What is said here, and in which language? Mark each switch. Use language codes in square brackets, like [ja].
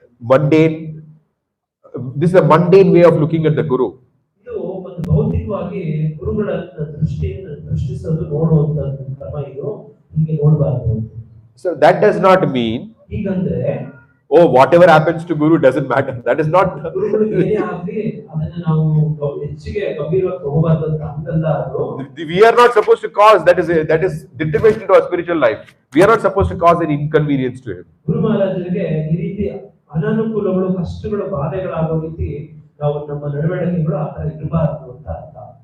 [en] mundane. This is a mundane way of looking at the Guru. [kn] ವೈಯಕ್ತಿಕವಾಗಿ ಗುರುಗಳ ದೃಷ್ಟಿಸೋದು ನೋಡುವಂತ ಕ್ರಮ ಇದು, ಹೀಗೆ ನೋಡಬಾರ್ದು. [en] So that does not mean, [kn] ಹೀಗಂದ್ರೆ [en] oh, whatever happens to Guru doesn't matter. That is not. [kn] ಗುರುಗಳು ಏನೇ ಆಗ್ಲಿ ಅದನ್ನ ನಾವು ಹೆಚ್ಚಿಗೆ ಗಂಭೀರವಾಗಿ ತಗೋಬಾರ್ದು ಅಂತ ಹಂಗಲ್ಲ ಅದು. [en] We are not supposed to cause, that is detrimental to our spiritual life. We are not supposed to cause any inconvenience to him. [kn] ಗುರು ಮಹಾರಾಜರಿಗೆ ಈ ರೀತಿ ಅನಾನುಕೂಲಗಳು, ಕಷ್ಟಗಳು, ಬಾಧೆಗಳಾಗೋ ರೀತಿ ನಾವು ನಮ್ಮ ನಡವಳಿಕೆಗಳು ಆ ತರ ಇರಬಾರ್ದು ಅಂತ ಅರ್ಥ.